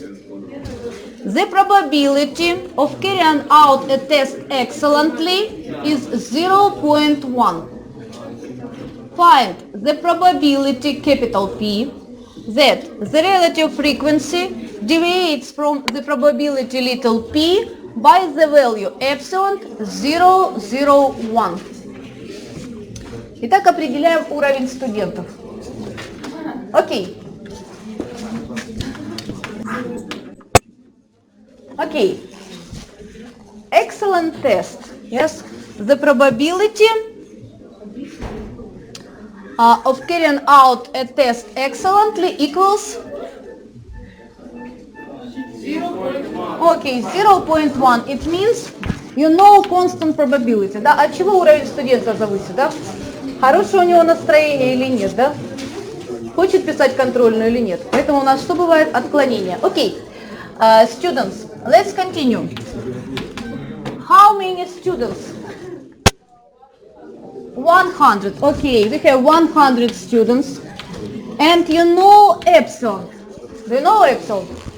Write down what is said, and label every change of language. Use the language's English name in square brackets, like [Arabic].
[English] The probability of carrying out a test excellently is 0.1. Find the probability, capital P, that the relative frequency deviates from the probability little p by the value epsilon 0,01. [Russian] Итак, определяем уровень студентов. Окей. [English] Okay. Excellent test. Yes. The probability of carrying out a test excellently equals 0.1. Okay, 0.1. It means you know constant probability. [Russian] Да? От чего уровень студента зависит, да? Хорошее у него настроение или нет, да? Хочет писать контрольную или нет. Поэтому у нас что бывает? Отклонение. Okay. [English] Students, let's continue. How many students? 100. Okay, we have 100 students. And you know epsilon. Do you know epsilon?